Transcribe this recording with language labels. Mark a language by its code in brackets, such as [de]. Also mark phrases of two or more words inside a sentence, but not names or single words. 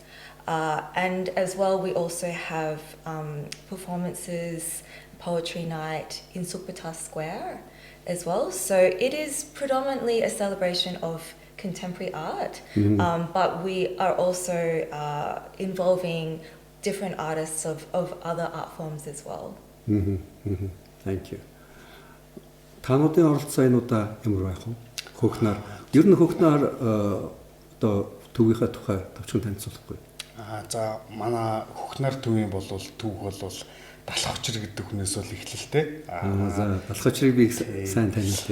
[en] And as well, we also have performances, poetry night in Sukhothai Square as well. So it is predominantly a celebration of contemporary art, but we are also involving different artists of other art forms as well. Thank you. [mn] Тануудын оролцоонуудаа ямар байх вэ? Хөхнөр. Ер нь хөхнөр одоо төвийнхээ тухай товчхон танилцуулахгүй. За манай хөхнөр төвийн бол түүх бол Далах Очир гэдэг хүнээс бол эхлэлтэй. За Далах Очирыг би сайн танилцъя.